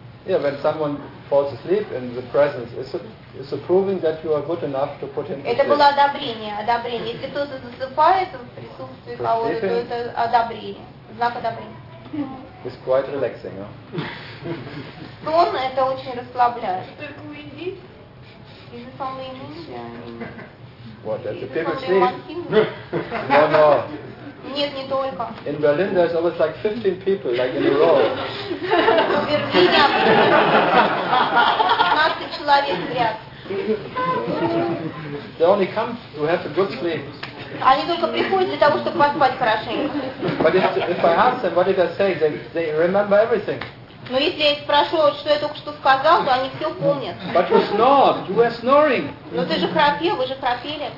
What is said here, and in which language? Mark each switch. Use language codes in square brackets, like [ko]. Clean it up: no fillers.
[en] Yeah, when someone falls asleep in the presence, it's approving that you are good enough to put him to [ru] sleep. Это было одобрение. Если кто-то засыпает в присутствии кого-то, то это одобрение. [en] It's quite relaxing, huh? [ru] Сон – это очень расслабляет. [en] Is it only in India? What, that the people sleep? No, no. [ru] Нет, не только. [en] In Berlin there's always like 15 people, like in a row. [ru] В Берлине 15 человек в ряд. [en] They only come to have a good sleep. [ru] Они только приходят для того, чтобы поспать хорошенько. [en] But if I ask them, what did I say? They remember everything. [ru] Но если я спрашиваю, что я только что сказал, то они все помнят. [en] But you snored. You were snoring. [ru] Но ты же храпел, вы же храпели.